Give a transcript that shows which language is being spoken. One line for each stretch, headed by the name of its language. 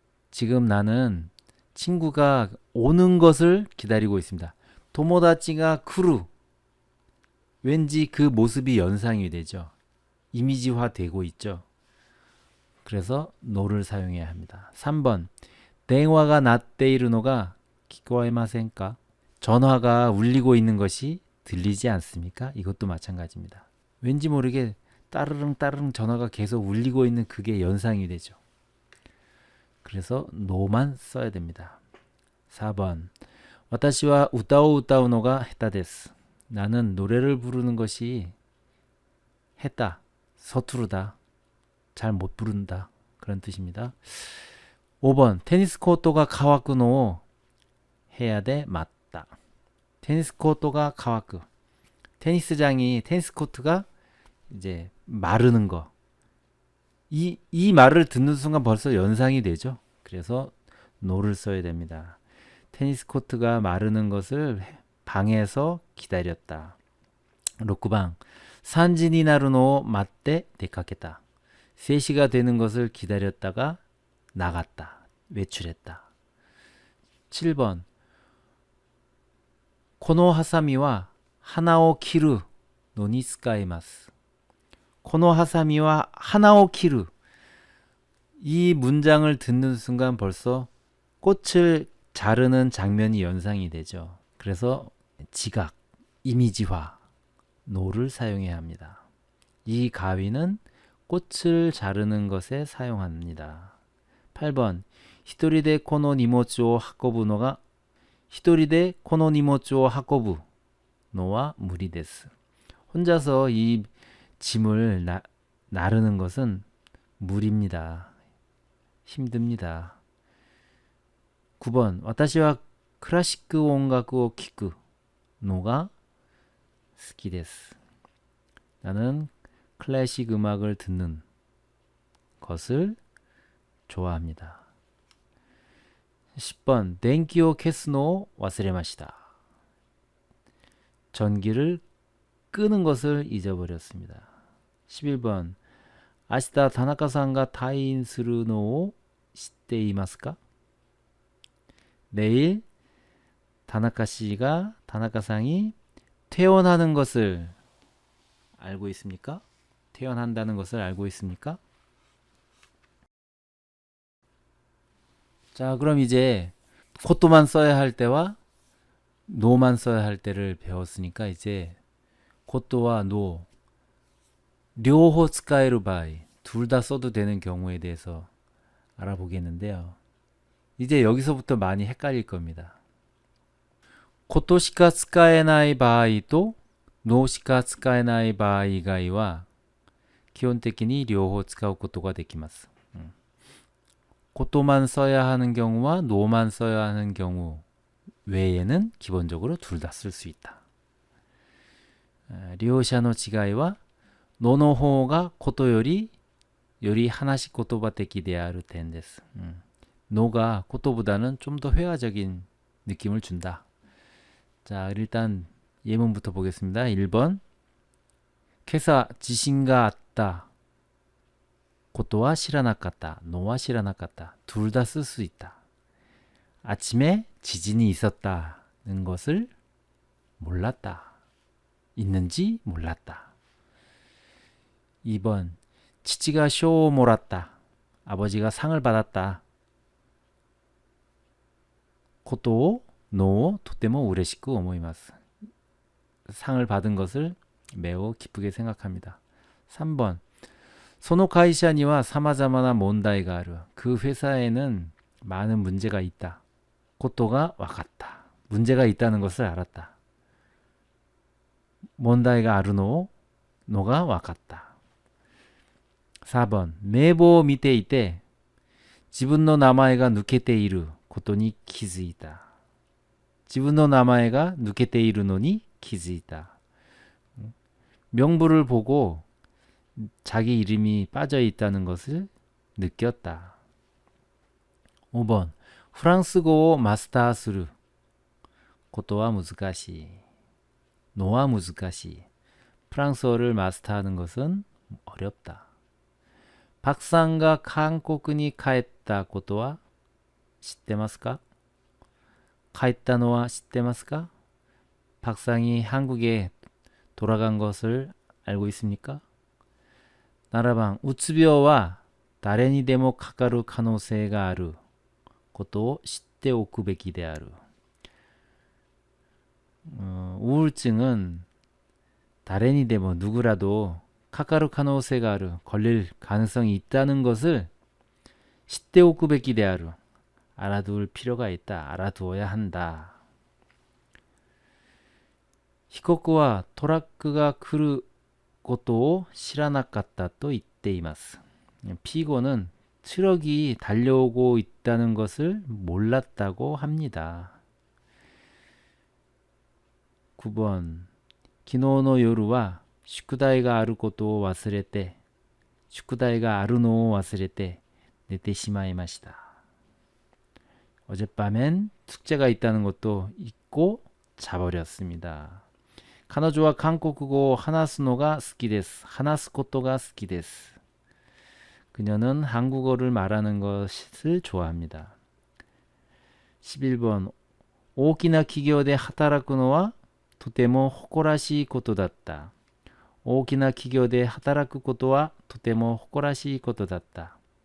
Korean: 지금 나는 친구가 오는 것을 기다리고 있습니다.
Japanese: 토모다치가 쿠르.
Korean: 왠지 그 모습이 연상이 되죠. 이미지화 되고 있죠. 그래서 노를 사용해야 합니다.
Japanese: 3번電話が 鳴っているのが 聞こえませんか?
Korean: 전화가 울리고 있는 것이 들리지 않습니까? 이것도 마찬가지입니다. 왠지 모르게 따르릉 따르릉 전화가 계속 울리고 있는 그게 연상이 되죠. 그래서 노만 써야 됩니다.
Japanese: 4번 私は 歌を歌うのが下手です.
Korean: 나는 노래를 부르는 것이 했다, 서투르다, 잘 못 부른다, 그런 뜻입니다. 5번 테니스 코트가
Japanese: 가와쿠노
Korean: 해야 돼 맞다. 테니스 코트가
Japanese: 가와쿠.
Korean: 테니스장이 테니스 코트가 이제 마르는 거. 이 말을 듣는 순간 벌써 연상이 되죠. 그래서 노를 써야 됩니다. 테니스 코트가 마르는 것을 방에서 기다렸다.
Japanese: 6번 3時になるのを待って出かけた.
Korean: 3시가 되는 것을 기다렸다가 나갔다. 외출했다.
Japanese: 7번 このハサミは花を切るのに使えます. このハサミは花を切る.
Korean: 이 문장을 듣는 순간 벌써 꽃을 자르는 장면이 연상이 되죠. 그래서 지각, 이미지화, 노를 사용해야 합니다. 이 가위는 꽃을 자르는 것에 사용합니다.
Japanese: 8번 一人でこの荷物を運ぶのが一人でこの荷物を運ぶのは無理です.
Korean: 혼자서 이 짐을 나르는 것은 무리입니다. 힘듭니다.
Japanese: 9번 私はクラシック音楽を聴くのが好きです.
Korean: 나는 클래식 음악을 듣는 것을 좋아합니다.
Japanese: 10번 電気を消すのを忘れました.
Korean: 전기를 끄는 것을 잊어버렸습니다.
Japanese: 11번 明日田中さんが退院するのを知っていますか?
Korean: 내일 다나카상이 퇴원하는 것을 알고 있습니까? 퇴원한다는 것을 알고 있습니까? 자, 그럼 이제 코토만 써야 할 때와 노만 써야 할 때를 배웠으니까 이제
Japanese: 코토와 노, 료호 쓰카에루 바이,
Korean: 둘 다 써도 되는 경우에 대해서 알아보겠는데요. 이제 여기서부터 많이 헷갈릴 겁니다.
Japanese: 코토 시카 쓰카에나이 바이 또 노 시카 쓰카에나이 바이以外は 基本的に両方使うことができます.
Korean: 코토만 써야 하는 경우와 노만 써야 하는 경우 외에는 기본적으로 둘 다 쓸 수 있다.
Japanese: 両者の違いは노の方がことより話し言葉的である点です.
Korean: 노가 코토보다는 좀 더 회화적인 느낌을 준다. 자, 일단 예문부터 보겠습니다.
Japanese: 1번 今朝地震があったことは知らなかった. 노와 知らなかった.
Korean: 둘 다 쓸 수 있다. 아침에 지진이 있었다는 것을 몰랐다. 있는지 몰랐다.
Japanese: 2번 父が賞をもらった.
Korean: 아버지가 상을 받았다.
Japanese: ことを노をとても嬉しく思います.
Korean: 상을 받은 것을 매우 기쁘게 생각합니다.
Japanese: 3번 その会社には様々な問題がある.
Korean: 그 회사에는 많은 문제가 있다.
Japanese: ことが分かった.
Korean: 문제가 있다는 것을 알았다.
Japanese: 問題があるのが分かった.4번 名簿を見ていて自分の名前が抜けていることに気づいた. 지분노 나마에가 누케테 이루 노니 키즈이다.
Korean: 명부를 보고 자기 이름이 빠져 있다는 것을 느꼈다.
Japanese: 5번
Korean: 프랑스어 마스터
Japanese: することは難しい. 노와 難しい.
Korean: 프랑스어를 마스터하는 것은 어렵다.
Japanese: 박상가
Korean: 한국에
Japanese: 帰ったことは知ってますか? 帰ったのは知ってますか?
Korean: 박상이 한국에 돌아간 것을 알고 있습니까?
Japanese: 나라방 うつ病は誰にでもかかる可能性があることを知っておくべきである.
Korean: 우울증은
Japanese: 誰にでも
Korean: 누구라도
Japanese: かかる可能性がある
Korean: 걸릴 가능성이 있다는 것을
Japanese: 知っておくべきである.
Korean: 알아둘 필요가 있다. 알아두어야 한다.
Japanese: 被告はトラックが来ることを知らなかったと言っています.
Korean: 피고는 트럭이 달려오고 있다는 것을 몰랐다고 합니다.
Japanese: 9번 昨日の夜は宿題があることを忘れて宿題があるのを忘れて寝てしまいました.
Korean: 어젯밤엔 숙제가 있다는 것도 잊고 자버렸습니다.
Japanese: 彼女は韓国語を話すのが好きです. 話すことが好きです.
Korean: 그녀는 한국어를 말하는 것을 좋아합니다.
Japanese: 11번 大きな企業で働くのはとても誇らしいことだった. 大きな企業で働くことはとても誇らしいことだった.